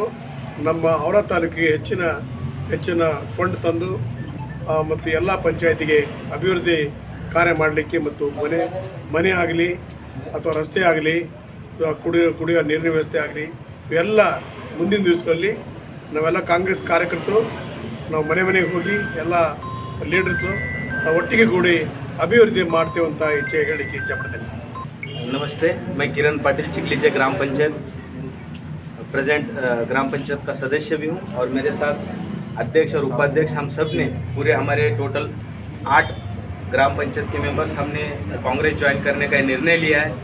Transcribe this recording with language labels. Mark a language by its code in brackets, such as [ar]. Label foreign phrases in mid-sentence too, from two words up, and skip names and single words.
[kn] ನಮ್ಮ ಔರಾದ್ ತಾಲೂಕಿಗೆ ಹೆಚ್ಚಿನ ಫಂಡ್ ತಂದು ಮತ್ತು ಎಲ್ಲ ಪಂಚಾಯತಿಗೆ ಅಭಿವೃದ್ಧಿ ಕಾರ್ಯ ಮಾಡಲಿಕ್ಕೆ ಮತ್ತು ಮನೆ ಆಗಲಿ ಅಥವಾ ರಸ್ತೆ ಆಗಲಿ ಕುಡಿಯೋ ನೀರಿನ ವ್ಯವಸ್ಥೆ ಆಗಲಿ ಇವೆಲ್ಲ ಮುಂದಿನ ದಿವಸಗಳಲ್ಲಿ ನಾವೆಲ್ಲ ಕಾಂಗ್ರೆಸ್ ಕಾರ್ಯಕರ್ತರು ನಾವು ಮನೆಗೆ ಹೋಗಿ ಎಲ್ಲ ಲೀಡರ್ಸು ನಾವು ಒಟ್ಟಿಗೆ ಕೂಡಿ ಅಭಿವೃದ್ಧಿ ಮಾಡ್ತೇವೆ ಅಂತ ಹೇಳಲಿಕ್ಕೆ ಇಚ್ಛೆಪಡ್ತೇನೆ. [hi] नमस्ते, मैं किरण पाटिल, चिकलीजे ग्राम पंचायत प्रेजेंट ग्राम पंचायत का सदस्य भी हूँ और मेरे साथ अध्यक्ष और उपाध्यक्ष हम सब ने पूरे हमारे टोटल 8 ग्राम पंचायत के मेंबर्स हमने कांग्रेस ज्वाइन करने का निर्णय लिया है.